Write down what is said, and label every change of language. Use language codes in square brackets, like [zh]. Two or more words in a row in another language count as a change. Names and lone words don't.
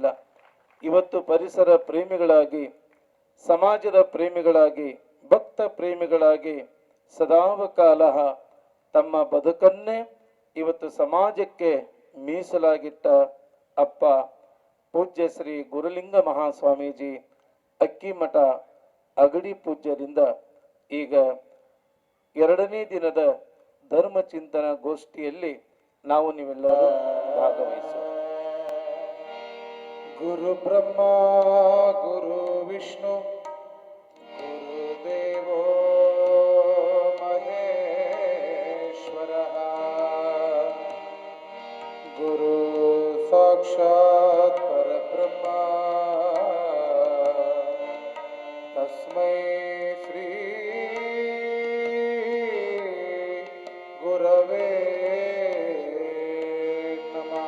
[kn] ಇವತ್ತು ಪರಿಸರ ಪ್ರೇಮಿಗಳಾಗಿ, ಸಮಾಜದ ಪ್ರೇಮಿಗಳಾಗಿ, ಭಕ್ತ ಪ್ರೇಮಿಗಳಾಗಿ ಸದಾವಕಾಲ ತಮ್ಮ ಬದುಕನ್ನೇ ಇವತ್ತು ಸಮಾಜಕ್ಕೆ ಮೀಸಲಾಗಿಟ್ಟ ಅಪ್ಪ ಪೂಜ್ಯ ಶ್ರೀ ಗುರುಲಿಂಗ ಮಹಾಸ್ವಾಮೀಜಿ ಅಕ್ಕಿಮಠ ಅಗಡಿ ಪೂಜ್ಯರಿಂದ ಈಗ 2ನೇ ದಿನದ ಧರ್ಮ ಚಿಂತನ ಗೋಷ್ಠಿಯಲ್ಲಿ ನಾವು ನೀವೆಲ್ಲರೂ ಭಾಗವಹಿಸೋಣ. [sa] ಗುರು ಬ್ರಹ್ಮ ಗುರು ವಿಷ್ಣು ಗುರುದೇವೋ ಮಹೇಶ್ವರ ಗುರು ಸಾಕ್ಷಾತ್ ಪರಬ್ರಹ್ಮ ತಸ್ಮೈ ಶ್ರೀ ಗುರವೇ ನಮಃ.